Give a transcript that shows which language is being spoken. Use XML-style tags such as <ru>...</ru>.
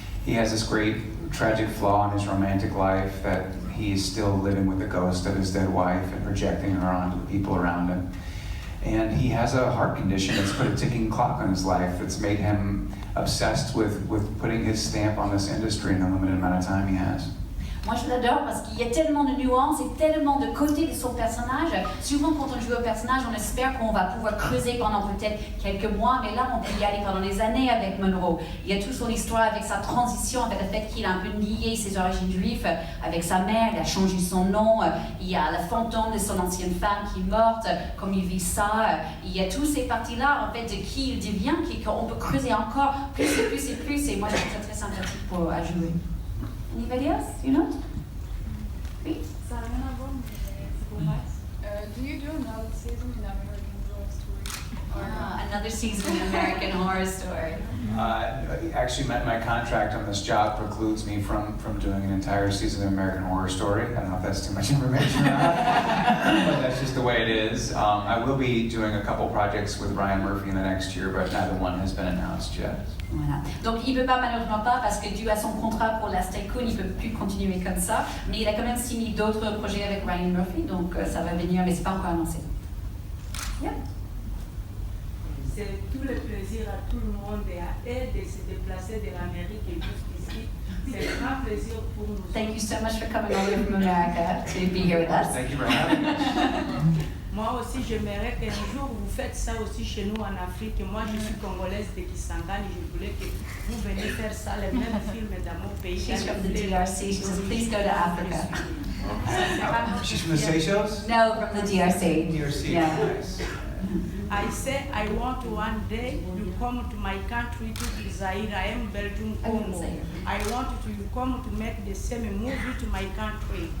<en>He has this great tragic flaw in his romantic life that he is still living with the ghost of his dead wife and projecting her onto the people around him. And he has a heart condition that's put a ticking clock on his life that's made him obsessed with putting his stamp on this industry in the limited amount of time he has.</en> <fr>Moi, je l'adore parce qu'il y a tellement de nuances et tellement de côtés de son personnage. Souvent, quand on joue au personnage, on espère qu'on va pouvoir creuser pendant peut-être quelques mois, mais là, on peut y aller pendant des années avec Monroe. Il y a toute son histoire avec sa transition, avec le fait qu'il a un peu nié ses origines juives avec sa mère, il a changé son nom, il y a le fantôme de son ancienne femme qui est morte, comme il vit ça. Il y a toutes ces parties-là, en fait, de qui il devient, qu'on peut creuser encore plus et plus et plus, et moi, je trouve ça très sympathique à jouer.</fr> <en>Anybody else? You know?</en> <fr>Oui? Ça n'a rien à voir, mais c'est pour Max.</fr> <en>Do you do another season in American Horror Story? Another season in American Horror Story. Actually, my contract on this job precludes me from doing an entire season of American Horror Story. I don't know if that's too much information or not, but that's just the way it is. I will be doing a couple projects with Ryan Murphy in the next year, but neither one has been announced yet.</en> <fr>Voilà. Donc il ne peut pas, malheureusement pas, parce que dû à son contrat pour Last Tycoon, il ne peut plus continuer comme ça. Mais il a quand même signé d'autres projets avec Ryan Murphy, donc ça va venir, mais ce n'est pas encore annoncé.</fr> <en>Yeah.</en> <fr>C'est tout le plaisir à tout le monde et à elle de se déplacer de l'Amérique et jusqu'ici. C'est un grand plaisir pour nous.</fr> <en>Thank you so much for coming over from America to be here with us. Thank you for having us.</en> <fr>Moi aussi, j'aimerais qu'un jour vous faites ça aussi chez nous en Afrique. Moi, je suis congolaise de Kisangani. Je voulais que vous veniez faire ça, les mêmes films dans mon pays.</fr> <en>She's from the DRC. She says, please go to Africa. She's from the Seychelles? No, from the DRC. DRC, Yeah. nice. I said I want one day you come to my country to Zaire. I am Belgium, Congo. I want you come to make the same movie to my country.</en>